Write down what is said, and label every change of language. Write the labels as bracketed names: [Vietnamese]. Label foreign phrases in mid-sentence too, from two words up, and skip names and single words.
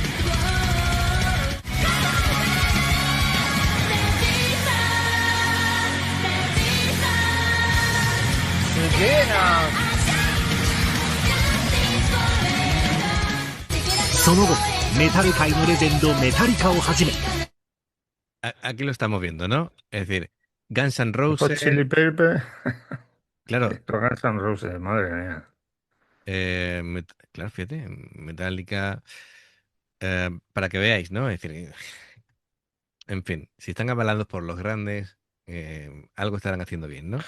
[Japanese] すげえな。その後メタル界のレジェンドメタリカをはじめ [Spanish] Aquí lo estamos viendo, ¿no? Es decir, Guns N' Hot Roses. Chili Pepper. Claro. Guns N' Roses, madre mía. Claro, fíjate, Metallica. Para que veáis, ¿no? Es decir, en fin, si están avalados por los grandes, algo estarán haciendo bien, ¿no?